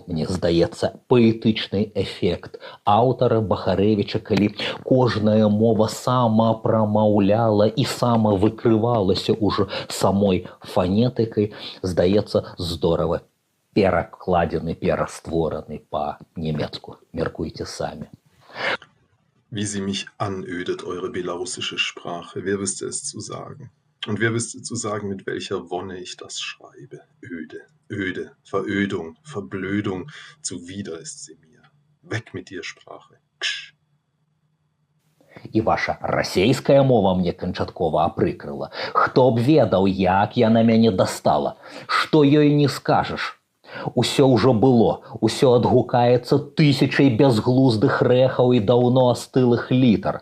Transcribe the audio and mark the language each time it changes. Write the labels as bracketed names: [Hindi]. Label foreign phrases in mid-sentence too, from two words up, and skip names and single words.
[Belarusian] Мне здаецца, паэтычны эфект аўтара Бахарэвіча, калі кожная мова самапрамаўляла і самавыкрывалася ўжо самой фанетыкай, здаецца, здорава перакладзены, пераствораны па-нямецку. Меркуйце самі. [German] Wie sie mich anödet, eure belarussische Sprache. Wer wüsste es zu sagen? Und wer wüsste zu sagen, mit welcher Wonne ich das schreibe? Öde, öde, Verödung, Verblödung, zuwider ist sie mir. Weg mit dir, Sprache. Ksch. [Belarusian] І ваша расейская мова мне канчаткова апрыкрыла. Хто б ведаў, як яна мяне дастала? Што ёй не скажаш? Усё ўжо было, усё адгукаецца тысячай бязглуздых рэхаў і даўно астылых літар.